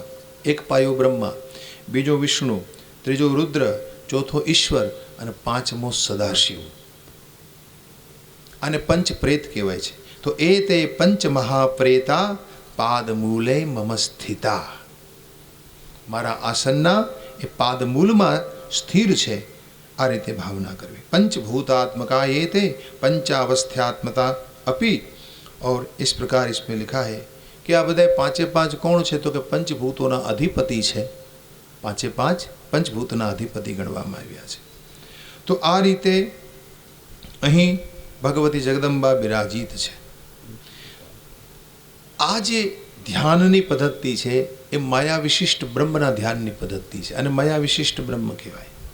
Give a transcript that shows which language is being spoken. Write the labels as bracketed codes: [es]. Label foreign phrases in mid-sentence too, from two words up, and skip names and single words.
[gu] એક પાયો બ્રહ્મા, બીજો વિષ્ણુ, ત્રીજો રુદ્ર, ચોથો ઈશ્વર અને 5મો સદાશિવ. આને પંચપ્રેત કહેવાય છે. તો એ તે [sa] પંચ મહાપ્રેતા પાદમૂલે મમ સ્થિતા, [gu] મારા આસનના એ પાદમૂલમાં સ્થિર છે. આ રીતે ભાવના કરવી. [sa] पंचभूतात्मका ये ते पंचावस्थात्मता अपि. [hi] और इस प्रकार इसमें लिखा है कि [gu] આ બધા 5 કોણ છે? તો કે પંચભૂતોના અધિપતિ છે. 5 પંચભૂતના અધિપતિ ગણવામાં આવ્યા છે. તો આ રીતે અહીં ભગવતી જગદંબા બિરાજીત છે. આ જે ધ્યાનની પદ્ધતિ છે એ માયા વિશિષ્ટ બ્રહ્મના ધ્યાનની પદ્ધતિ છે અને માયા વિશિષ્ટ બ્રહ્મ કહેવાય.